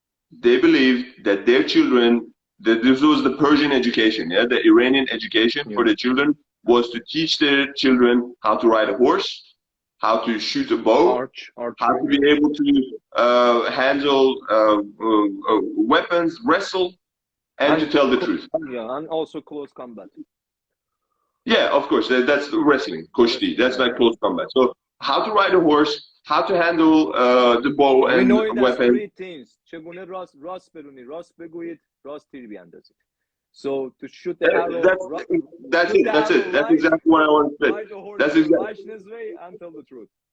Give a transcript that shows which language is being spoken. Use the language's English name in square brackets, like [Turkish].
[English] they believed that their children, that this was the Persian education, yeah, the Iranian education for the children, was to teach their children how to ride a horse, how to shoot a bow, how to be able to handle weapons, wrestle, and to tell the truth. Yeah, and also close combat. Yeah, of course, that's wrestling, kushti, that's like close combat. So how to ride a horse, how to handle the bow and we know it weapon. As 3 things. [Persian] چگونه راست برونی، راست بگویید، راست تیر بیاندازید. [English] So to shoot the arrow, that's it. That's exactly what I want to say. Ride the horse that's in exactly the way and tell the truth.